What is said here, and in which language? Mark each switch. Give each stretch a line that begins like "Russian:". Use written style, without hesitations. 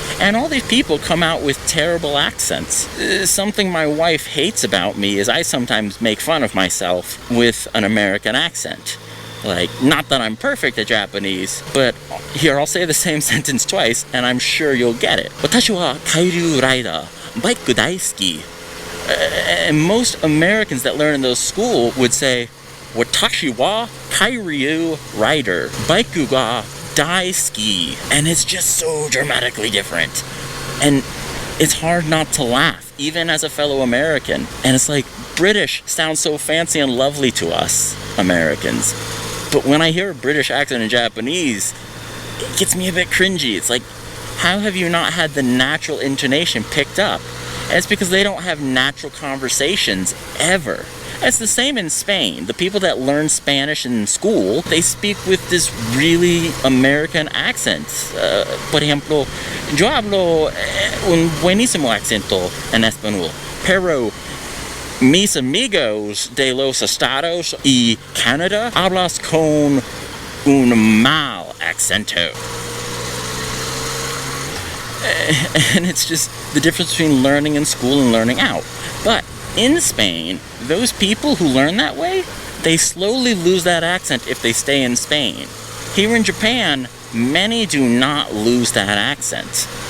English: And all these people come out with terrible accents. Something my wife hates about me is I sometimes make fun of myself with an American accent. Like, not that I'm perfect at Japanese, but here, I'll say the same sentence twice, and I'm sure you'll get it.
Japanese: 私は海流ライダー、バイク大好き.
English: And most Americans that learn in those school would say,
Japanese: 私は海流rider, バイクが大好き.
English: And it's just so dramatically different. And it's hard not to laugh, even as a fellow American. And it's like, British sounds so fancy and lovely to us, Americans. But when I hear a British accent in Japanese, it gets me a bit cringy. It's like, how have you not had the natural intonation picked up? And it's because they don't have natural conversations ever. It's the same in Spain. The people that learn Spanish in school, they speak with this really American accent.
Spanish: Por ejemplo, yo hablo un buenísimo acento en español, pero mis amigos de los Estados y Canadá hablas con un mal acento.
English: And it's just the difference between learning in school and learning out. But in Spain, those people who learn that way, they slowly lose that accent if they stay in Spain. Here in Japan, many do not lose that accent.